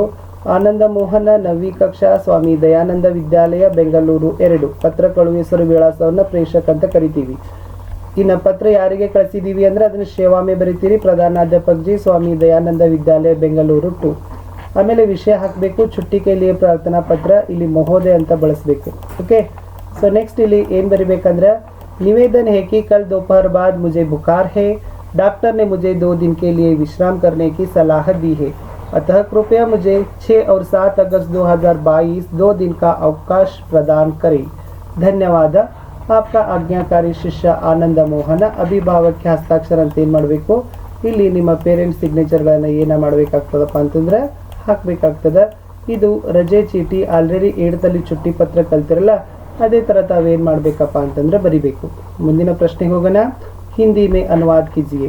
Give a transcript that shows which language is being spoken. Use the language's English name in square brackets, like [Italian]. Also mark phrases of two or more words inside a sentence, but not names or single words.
[Hindi] ಆನಂದ ಮೋಹನ, 9ವಿ ಕಕ್ಷಾ, ಸ್ವಾಮಿ ದಯಾನಂದ ವಿದ್ಯಾಲಯ, ಬೆಂಗಳೂರು 2. [Kannada] ಪತ್ರ ಕಳುಹಿಸುವ ವಿಳಾಸವನ್ನು ಪ್ರೇಷಕ್ ಅಂತ ಕರಿತೀವಿ. ಇನ್ನು ಪತ್ರ ಯಾರಿಗೆ ಕಳಿಸಿದೀವಿ ಅಂದ್ರೆ ಅದನ್ನ ಸೇವಾಮೆ ಬರಿತೀರಿ. [Hindi] ಪ್ರಧಾನಾಧ್ಯಾಪಕ ಜಿ, ಸ್ವಾಮಿ ದಯಾನಂದ ವಿದ್ಯಾಲಯ, ಬೆಂಗಳೂರು 2. [Kannada] ಆಮೇಲೆ ವಿಷಯ ಹಾಕಬೇಕು. [Hindi] छुट्टी के लिए [Kannada] ಪ್ರಾರ್ಥನಾ ಪತ್ರ, ಇಲ್ಲಿ ಮಹೋದಯ ಅಂತ ಬಳಸಬೇಕು. ಓಕೆ. [English] so next [Kannada] ಇಲ್ಲಿ ಏನು ಬರಿಬೇಕಂದ್ರೆ, [Hindi] निवेदन है कि कल दोपहर बाद मुझे बुखार है. डॉक्टर ने मुझे 2 दिन के लिए विश्राम करने की सलाह दी है. अतः कृपया मुझे 6 और 7 अगस्त 2022 2 दिन का अवकाश प्रदान करें. धन्यवाद. आपका आज्ञाकारी ಶಿಷ್ಯ ಆನಂದ ಮೋಹನ. [Kannada] ಅಭಿಭಾವಕ್ಕೆ ಹಸ್ತಾಕ್ಷರ ಅಂತ ಏನು ಮಾಡಬೇಕು, ಇಲ್ಲಿ ನಿಮ್ಮ [English] parents signatures [Kannada] ಏನು ಮಾಡಬೇಕಾಗ್ತದಪ್ಪ ಅಂತಂದ್ರೆ ಹಾಕಬೇಕಾಗ್ತದೆ. ಇದು ರಜೆ ಚೀಟಿ. ಆಲ್ರೆಡಿ 8ರಲ್ಲಿ ಚುಟ್ಟಿ ಪತ್ರ ಕಲ್ತಿರಲ್ಲ, ಅದೇ ಥರ ತಾವೇನು ಮಾಡಬೇಕಪ್ಪ ಅಂತಂದ್ರೆ ಬರಿಬೇಕು. ಮುಂದಿನ ಪ್ರಶ್ನೆಗೆ ಹೋಗೋಣ. [Hindi] हिंदी में अनुवाद कीजिए.